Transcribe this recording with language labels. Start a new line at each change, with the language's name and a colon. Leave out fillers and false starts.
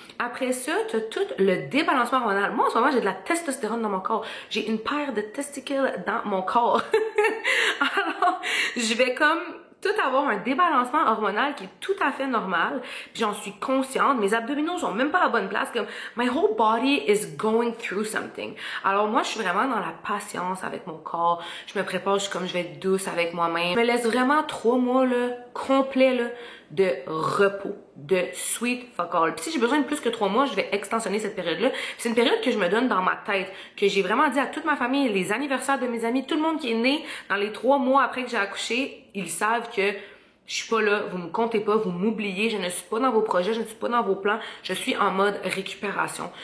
French: Après ça, tu as tout le débalancement hormonal. Moi, en ce moment, j'ai de la testostérone dans mon corps. J'ai une paire de testicules dans mon corps. Alors, je vais comme tout avoir un débalancement hormonal qui est tout à fait normal. Puis j'en suis consciente. Mes abdominaux sont même pas à la bonne place.
English: Comme, my whole body is going through something.
French: Alors moi, je suis vraiment dans la patience avec mon corps. Je me prépare, je vais être douce avec moi-même. Je me laisse vraiment 3 mois, là, complets, là, de repos, de
English: sweet fuck all.
French: Puis si j'ai besoin de plus que 3 mois, je vais extensionner cette période-là. C'est une période que je me donne dans ma tête, que j'ai vraiment dit à toute ma famille, les anniversaires de mes amis, tout le monde qui est né dans les 3 mois après que j'ai accouché, ils savent que je suis pas là, vous me comptez pas, vous m'oubliez, je ne suis pas dans vos projets, je ne suis pas dans vos plans, je suis en mode récupération.